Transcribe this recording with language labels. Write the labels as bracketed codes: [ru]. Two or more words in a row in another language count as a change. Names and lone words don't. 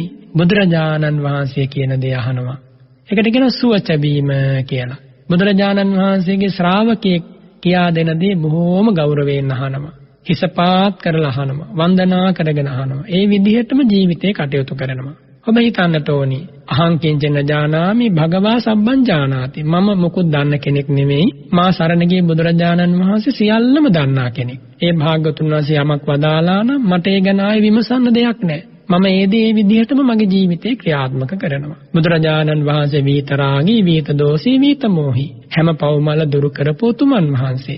[si] බුදුරජාණන් වහන්සේ කියන දේ අහනවා. ඒකට කියනවා සුවච වීම කියලා. බුදුරජාණන් වහන්සේගේ ශ්‍රාවකයෙක් කියා දෙන දේ බොහෝම ගෞරවයෙන් අහනවා. හිසපාත් කරලා අහනවා. වන්දනා කරගෙන අහනවා. ඒ විදිහටම ජීවිතේ කටයුතු කරනවා. ඔබ හිතන්නට ඕනි, [pi] අහං කිංචන ජානාමි භගවා සබ්බං ජානාති. [si] මම මොකුත් දන්න කෙනෙක් නෙමෙයි. මා සරණ ගිය බුදුරජාණන් වහන්සේ සියල්ලම දන්නා කෙනෙක්. ඒ භාග්‍යවතුන් වහන්සේ යමක් වදාලා නම් මට ඒ ගැන ආයෙ විමසන්න දෙයක් නැහැ. මම ඒ දේ විදිහටම මගේ ජීවිතේ ක්‍රියාත්මක කරනවා. බුදුරජාණන් වහන්සේ විතරාගී, විත දෝෂී, විත මොහි හැම පව්මල දුරු කරපු උතුමන් වහන්සේ.